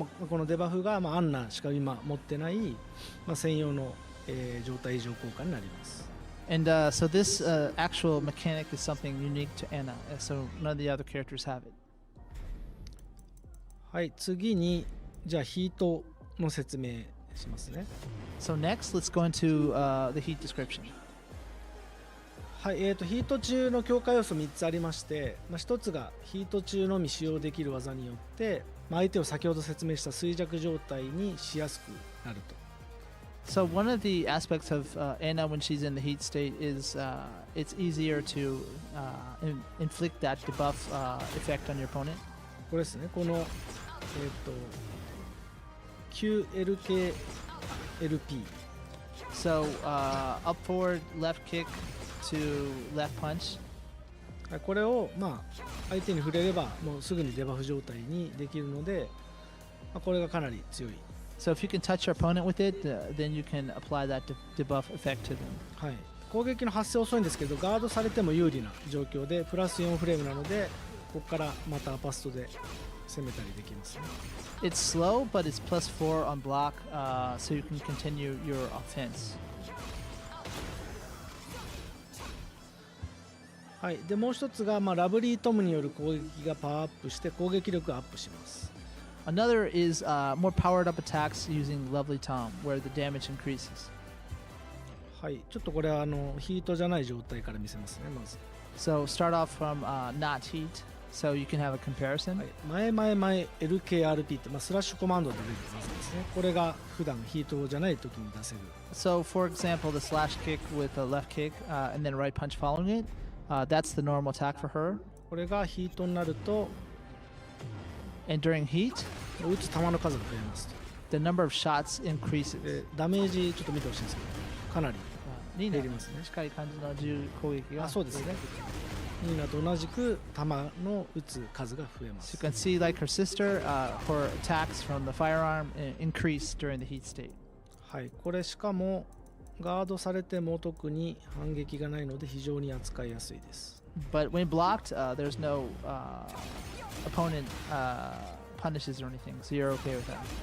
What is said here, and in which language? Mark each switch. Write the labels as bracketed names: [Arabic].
[Japanese] このデバフが、アンナしか今持ってない、専用の、状態異常効果になります。 [English] And so this actual mechanic is something unique to Anna, so none of the other characters have it. [Japanese] はい、次にじゃあヒートの説明しますね。 [English] So next, let's go into the heat description. [Japanese] はい、ヒート中の強化要素3つありまして、1つがヒート中のみ使用できる技によって、相手を先ほど説明した衰弱状態にしやすくなると。 [English] So one of the aspects of Anna when she's in the heat state is it's easier to inflict that debuff effect on your opponent. [Japanese] これですね、この、QLKLP。 [English] So up forward, left kick to left punch. [Japanese] これを相手に触れればもうすぐにデバフ状態にできるので、これがかなり強い。 [English] So if you can touch your opponent with it, then you can apply that debuff effect to them. [Japanese] はい、攻撃の発生遅いんですけど、ガードされても有利な状況でプラス4フレームなので、ここからまたアパストで攻めたりできますね。 [English] It's slow, but it's +4 on block, so you can continue your offense. [Japanese] はい、でもう一つが、ラブリートムによる攻撃がパワーアップして攻撃力がアップします。 [English] Another is more powered up attacks using Lovely Tom, where the damage increases. [Japanese] はい、ちょっとこれはヒートじゃない状態から見せますね、まず。 [English] So start off from not heat, so you can have a comparison. [Japanese] はい、前 LKRP って、スラッシュコマンドで出る技ですね。これが普段ヒートじゃない時に出せる。 [English] So for example, the slash kick with a left kick and then right punch following it, that's the normal attack for her. [Japanese] これがヒートになると、 [English] And during heat, [Japanese] 撃つ弾の数が増えますと。 [English] the number of shots increases. [Japanese] でダメージちょっと見てほしいんですけど、かなりニーナ減りますね。しっかり感じの銃攻撃が。そうですね。ニーナと同じく弾の撃つ数が増えま [English] So [Japanese] す。 [English] you can see, like her sister, her attacks from the firearm increase during the heat state. [Japanese] はい、これしかもガードされても特に反撃がないので非常に扱いやすいです。 [English] But when blocked, there's no opponent punishes or anything, so you're okay with that.